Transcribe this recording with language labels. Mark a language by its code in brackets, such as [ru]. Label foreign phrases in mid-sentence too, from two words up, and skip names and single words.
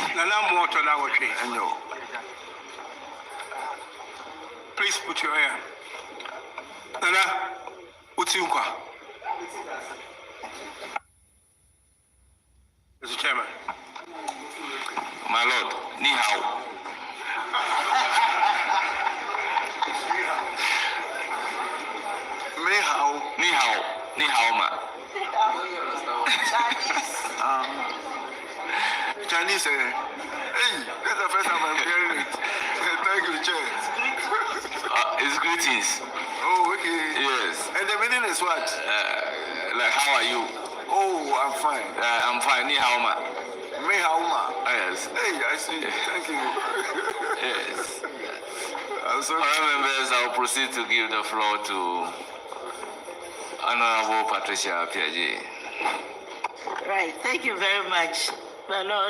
[en] Nanamwa Otodo Awache. And you. Please put your hand. Nana, what's in kwa? Mr. Chairman. My Lord, [zh] ni hao. Ni hao ma. [en] Chinese, hey, that's the first time I'm hearing it. Thank you, Chair. It's greetings. Oh, okay. Yes. And the meaning is what? Like, how are you? Oh, I'm fine. I'm fine. [zh] Ni hao ma. Me Hauma. [en] Yes. Hey, I see. Thank you. Yes. I'm sorry. Honourable members, I'll proceed to give the floor to Honourable Patricia Piaget. Right. Thank you very much, my Lord.